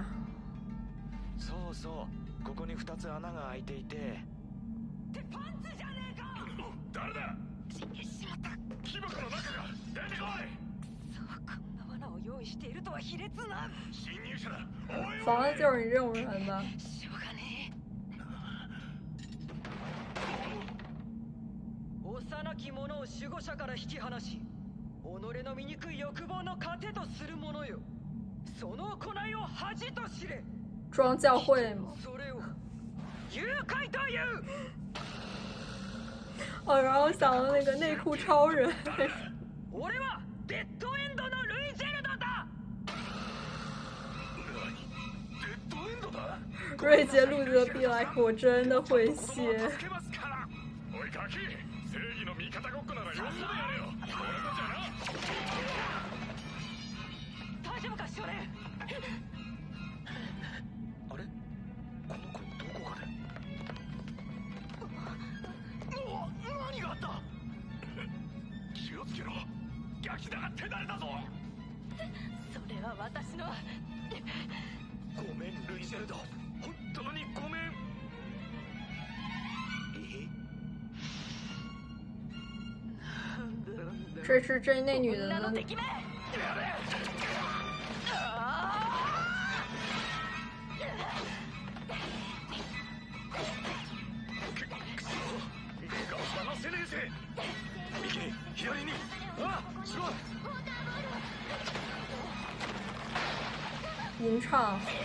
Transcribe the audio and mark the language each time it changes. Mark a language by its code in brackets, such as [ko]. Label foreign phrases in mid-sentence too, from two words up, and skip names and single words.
[ja] そうそう、ここに2つ穴が開いていて。ってパンツじゃねえか！誰だ？しまった。木箱の中が出てこい！そう、こんな罠を用意しているとは卑劣な。侵入者だ。おい [zh] 防的就是你这种人吧？ [ja] しょうがねえ。幼き者を守護者から引き離し、己の醜い欲望の糧とする者よ。その行いを恥と知れ。 [zh] 装教会吗？ [ja] それを誘拐という。 [zh] 哦，然后想到那个内裤超人。 [ja] 俺はデッドエンドのルイジェルドだ。デッドエンドだ？ [zh] 瑞杰路德比莱克，我真的会 [ja] 子供 [zh] 谢 [ja] を。助けますから。おいガキ、正義の味方ごっこならよそでやれよ。俺とじゃな。大丈夫か少年？あれ、この子どこかで。何があった？気をつけろ。ガキだが手だれだぞ。それは私の。ごめんルイジェルド、本当にごめん。 [zh] 这是这那女的呢？ [ja] 敵め。離せねえぜ。右に左に。あ、すごい。 [zh] 吟唱。